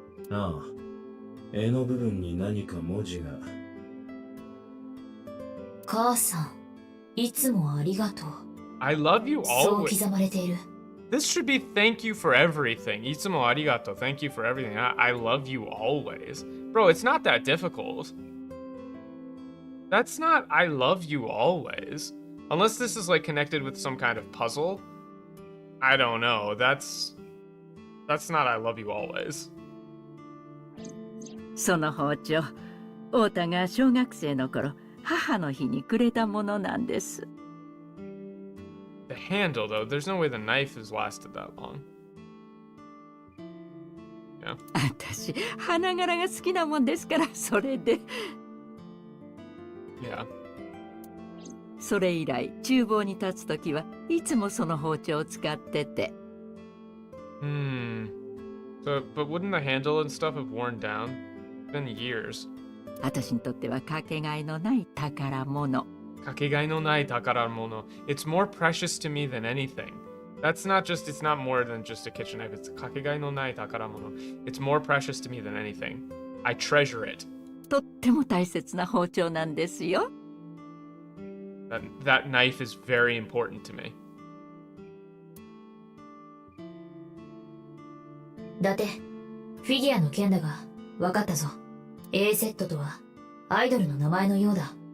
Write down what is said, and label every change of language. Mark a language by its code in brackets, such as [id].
[ja] ああ、絵の部分に何か文字が。母さん、いつもありがとう。 [en] I love you [ja] そう [en] always. [ja] 刻まれている。 [en] This should be thank you for everything. [ja] Itsumo arigato. [en] Thank you for everything. I love you always. Bro, it's not that difficult. That's not I love you always. Unless this is like connected with some kind of puzzle. I don't know. That's not I love you always. [ja] その包丁、太田が小学生の頃、母の日にくれたものなんです。 [en] The handle, though, there's no way the knife has lasted that long. Yeah. [ja] 私、花柄が好きなもんですから、それで。 [en] Yeah. [ja] それ以来、厨房に立つときはいつもその包丁を使ってて。 [en] So, but wouldn't the handle and stuff have worn down? It's been years. [ja] 私にとってはかけがえのない宝物。 Kakegai no nai takaramono. [en] It's more precious to me than anything. It's not more than just a kitchen knife. It's [ja] kakegai no nai takaramono. [en] It's more precious to me than anything. I treasure it. [ja] とっても大切な包丁なんですよ。 [en] That knife is very important to me. [ja] だって、フィギュアの件だが、わかったぞ。A セットとは、アイドルの名前のようだ。